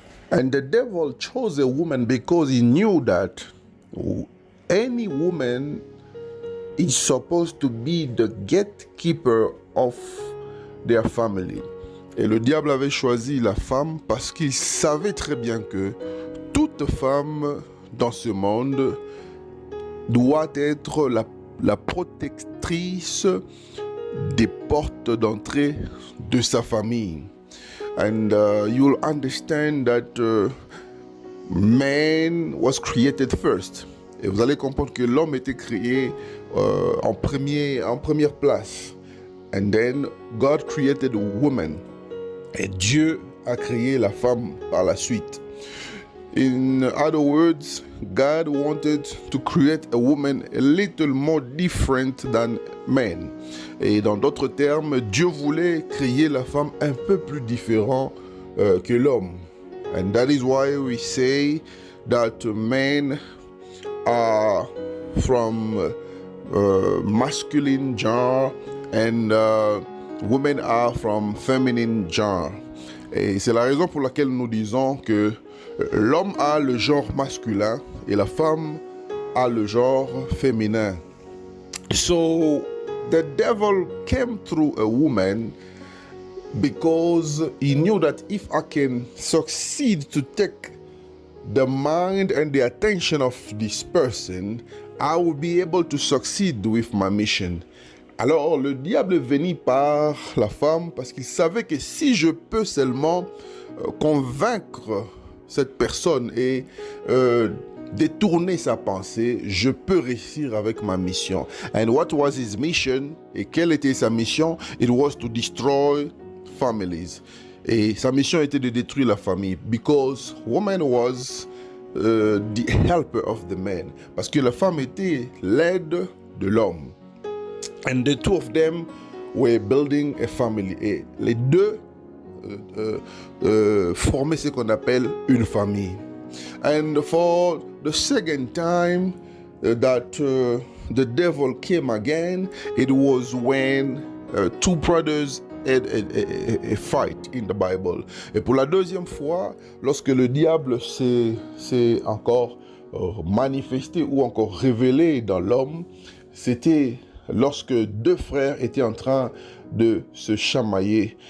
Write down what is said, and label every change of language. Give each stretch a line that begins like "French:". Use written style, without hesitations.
English: And the devil chose a woman because he knew that any woman is supposed to be the gatekeeper of their family.
French: Et le diable avait choisi la femme parce qu'il savait très bien que toute femme dans ce monde doit être la protectrice des portes d'entrée de sa famille.
English: And you'll understand that man was created first.
French: Et vous allez comprendre que l'homme était créé en première place.
English: And then God created woman.
French: Et Dieu a créé la femme par la suite.
English: In other words, God wanted to create a woman a little more different than men.
French: Et dans d'autres termes, Dieu voulait créer la femme un peu plus différent que l'homme.
English: And that is why we say that men are from masculine genre and women are from feminine genre.
French: Et c'est la raison pour laquelle nous disons que l'homme a le genre masculin et la femme a le genre féminin.
English: So the devil came through a woman because he knew that if I can succeed to take the mind and the attention of this person, I will be able to succeed with my mission.
French: Alors le diable est venu par la femme parce qu'il savait que si je peux seulement convaincre cette personne et détourner sa pensée, je peux réussir avec ma mission.
English: And what was his mission?
French: Et quelle était sa mission?
English: It was to destroy families.
French: Et sa mission était de détruire la famille.
English: Because woman was the helper of the man.
French: Parce que la femme était l'aide de l'homme.
English: And the two of them were building a family.
French: Et les deux formaient ce qu'on appelle une famille.
English: And for the second time that the devil came again, it was when two brothers had a fight in the Bible.
French: Et pour la deuxième fois, lorsque le diable s'est encore manifesté ou encore révélé dans l'homme, c'était lorsque deux frères étaient en train de se chamailler.